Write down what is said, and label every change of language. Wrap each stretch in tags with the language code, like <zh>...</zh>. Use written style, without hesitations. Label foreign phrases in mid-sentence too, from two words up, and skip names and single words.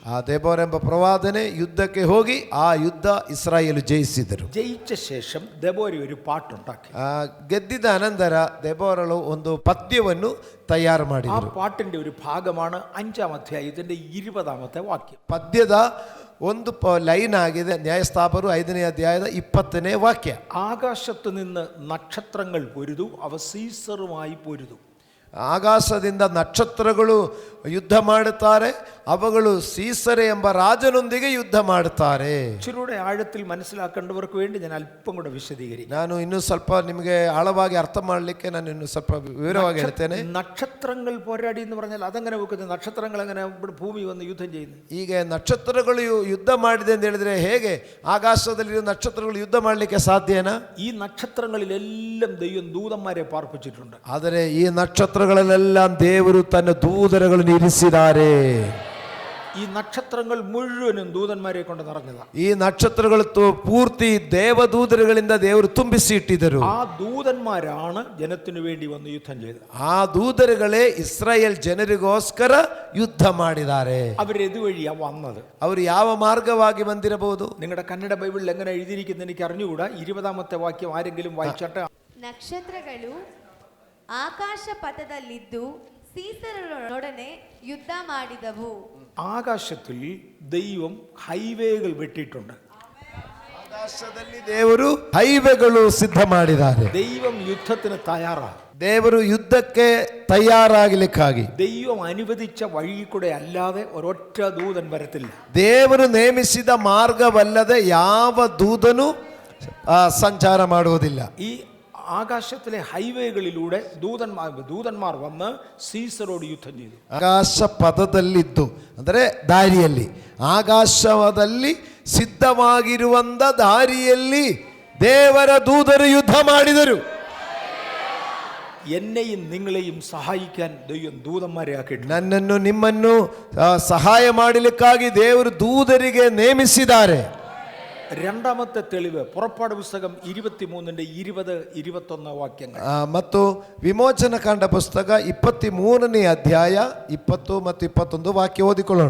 <kn>ಆ ದೆಬೋರ ಎಂಬ ಪ್ರವಾದನೆ ಯುದ್ಧಕ್ಕೆ ಹೋಗಿ ಆ ಯುದ್ಧ ಇಸ್ರಾಯೇಲು ಜಯಿಸಿದರು.</kn> <ml>ജയിച്ച ശേഷം ദെബോര ഒരു പാട്ടുണ്ടാക്കി.</ml> <kn>ಗೆದ್ದಿದ ಅನಂತರ ದೆಬೋರಳು ಒಂದು ಪದ್ಯವನ್ನು ತಯಾರು ആ ಮಾಡಿದರು.</kn> <ml>പാട്ടിന്റെ ഒരു ഭാഗമാണ് 5-ാം അധ്യായത്തിന്റെ 20-ാമത്തെ വാക്യം.</ml> <kn>ಪದ್ಯದ ಒಂದು ಲೈನ್ ಆಗಿದೆ ನ್ಯಾಯಸ್ಥಾಪರು 5ನೇ ಅಧ್ಯಾಯದ 20ನೇ ವಾಕ್ಯ.</kn> <ml>ആകാശത്ത് നിന്ന് നക്ഷത്രങ്ങൾ പൊരുതു, അവ സീസറുമായി പൊരുതു.</ml> <kn>ಆಕಾಶದಿಂದ ನಕ್ಷತ್ರಗಳು ಯುದ್ಧ ಮಾಡುತ್ತಾರೆ, ಅವುಗಳು ಸೀಸರೆ ಎಂಬ ರಾಜನೊಂದಿಗೆ ಯುದ್ಧ ಮಾಡುತ್ತಾರೆ.</kn> <ml>ഇച്ചിരൂടെ ആഴത്തിൽ മനസ്സിലാക്കേണ്ടവർക്ക് വേണ്ടി ഞാൻ അല്പം കൂടെ വിശദീകരിക്കും.</ml> <kn>ನಾನು ಇನ್ನೂ ಸ್ವಲ್ಪ ನಿಮಗೆ ಆಳವಾಗಿ ಅರ್ಥ ಮಾಡಲಿಕ್ಕೆ ನಾನು ಇನ್ನೂ ಸ್ವಲ್ಪ ವಿವರವಾಗಿ ಹೇಳ್ತೇನೆ.</kn> <ml>നക്ഷത്രങ്ങൾ പോരാടി എന്ന് പറഞ്ഞാൽ അതെങ്ങനെ വെക്കുന്നത്? നക്ഷത്രങ്ങൾ എങ്ങനെ ഇവിടെ ഭൂമി വന്ന് യുദ്ധം ചെയ്യുന്നത്?</ml> <kn>ಈಗ ನಕ್ಷತ್ರಗಳು ಯುದ್ಧ ಮಾಡಿದೆ ಅಂತ ಹೇಳಿದ್ರೆ ಹೇಗೆ ಆಕಾಶದಲ್ಲಿರುವ ನಕ್ಷತ್ರಗಳು ಯುದ್ಧ ಮಾಡಲಿಕ್ಕೆ ಸಾಧ್ಯನಾ?</kn> <ml>ഈ നക്ഷത്രങ്ങളിലെല്ലാം ദൈവം ദൂതന്മാരെ പാർപ്പിച്ചിട്ടുണ്ട്.</ml> <kn>ಆದರೆ ಈ ನಕ್ಷತ್ರಗಳಲ್ಲೆಲ್ಲ ದೇವರು ತನ್ನ ದೂತರುಗಳನ್ನು ಇರಿಸಿದ್ದಾರೆ.</kn> <ml>ഈ നക്ഷത്രങ്ങൾ മുഴുവനും ദൂതന്മാരെ കൊണ്ട് നിറഞ്ഞതാണ്.</ml> <kn>ಈ ನಕ್ಷತ್ರಗಳು ಪೂರ್ತಿ ದೇವದೂತರುಗಳಿಂದ ದೇವರು ತುಂಬಿಸಿ ಇಟ್ಟಿದ್ದರು.</kn> <ml>ആ ദൂതന്മാരാണ് ജനത്തിനു വേണ്ടി വന്ന് യുദ്ധം ചെയ്തത്.</ml> <kn>ಆ ದೂತರುಗಳೇ ಇಸ್ರಾಯೇಲ್ ಜನರಿಗೋಸ್ಕರ ಯುದ್ಧ ಮಾಡಿದ್ದಾರೆ.</kn> <ml>അവരെതുവഴിയാ വന്നത്?</ml> <kn>ಅವರು ಯಾವ ಮಾರ್ಗವಾಗಿ ಬಂದಿರಬಹುದು?</kn> <ml>നിങ്ങളുടെ കന്നഡ ബൈബിളിൽ എങ്ങനെ എഴുതിയിരിക്കുന്നത് എനിക്ക് അറിഞ്ഞുകൂടാ. 20-ാമത്തെ വാക്യം ആരെങ്കിലും വായിച്ചാട്ടെ.</ml> <kn>ನಕ್ಷತ್ರಗಳು ಆಕಾಶ ಪಥದಲ್ಲಿದ್ದು ಸೀಸರನೊಡನೆ ಯುದ್ಧ ಮಾಡಿದವು.</kn> <ml>ആകാശത്തിൽ ദൈവം ഹൈവേകൾ വെട്ടിയിട്ടുണ്ട്.</ml> <kn>ಆಕಾಶದಲ್ಲಿ ದೇವರು ಹೈವೇಗಳು ಸಿದ್ಧ ಮಾಡಿದ್ದಾರೆ.</kn> <ml>ദൈവം യുദ്ധത്തിന് തയ്യാറാണ്.</ml> <kn>ದೇವರು ಯುದ್ಧಕ್ಕೆ ತಯಾರಾಗಲಿಕ್ಕಾಗಿ</kn> <ml>ദൈവം അനുവദിച്ച വഴി കൂടെ അല്ലാതെ ഒരൊറ്റ ദൂതൻ വരത്തില്ല.</ml> <kn>ದೇವರು ನೇಮಿಸಿದ ಮಾರ್ಗವಲ್ಲದೆ ಯಾವ ದೂತನು ಸಂಚಾರ ಮಾಡುವುದಿಲ್ಲ.</kn> <ml>ഈ ആകാശത്തിലെ ഹൈവേകളിലൂടെ ദൂതന്മാർ വന്ന് സീസറോട് യുദ്ധം ചെയ്തു.</ml> <kn>ಆಕಾಶ ಪಥದಲ್ಲಿದ್ದು ಅಂದರೆ ದಾರಿಯಲ್ಲಿ, ಆಕಾಶದಲ್ಲಿ ಸಿದ್ಧವಾಗಿರುವಂತ ದಾರಿಯಲ್ಲಿ ದೇವರ ದೂತರು ಯುದ್ಧ ಮಾಡಿದರು.</kn> <ml>എന്നെയും നിങ്ങളെയും സഹായിക്കാൻ ദൈവം ദൂതന്മാരെ ആക്കിയിട്ടുണ്ട്.</ml> <kn>ನನ್ನನ್ನು ನಿಮ್ಮನ್ನು ಸಹಾಯ ಮಾಡಲಿಕ್ಕಾಗಿ ದೇವರು ದೂತರಿಗೆ ನೇಮಿಸಿದ್ದಾರೆ.</kn> <ml>രണ്ടാമത്തെ തെളിവ് പുറപ്പാട് പുസ്തകം 23-ന്റെ 20-21 വാക്യങ്ങൾ.</ml> <kn>ಮತ್ತು ವಿಮೋಚನಕಾಂಡ ಪುಸ್ತಕ 23ನೇ ಅಧ್ಯಾಯ 20 ಮತ್ತು 21 വാക്യം ഓതിಕೊಳ್ಳೋಣ.</kn>